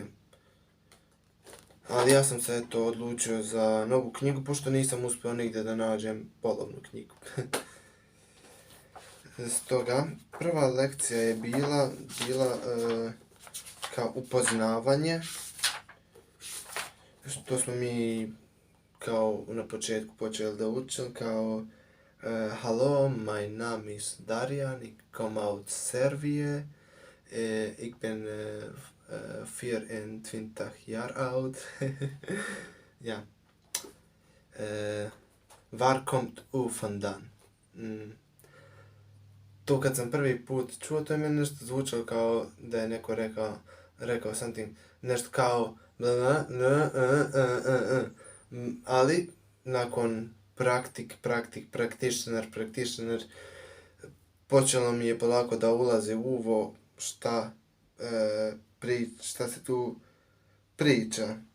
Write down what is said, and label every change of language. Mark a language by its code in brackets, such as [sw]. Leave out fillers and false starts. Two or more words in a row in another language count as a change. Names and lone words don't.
[sr] Ali ja sam se odlučio za novu knjigu, pošto nisam uspio nigdje da nađem polovnu knjigu. Stoga, prva lekcija je bila kao upoznavanje, što smo mi kao na početku počeli da učimo, kao [de] hallo, mein Name ist Darijan, [nl] ik kom uit Servië, ik ben 24 jaar oud. Ja. Waar komt u vandaan? [sr] To kad sam prvi put čuo, to je meni nešto zvučalo kao da je neko rekao rekao sam ti nešto kao ali nakon practitioner, počelo mi je polako da ulazi u uvo šta se tu priča.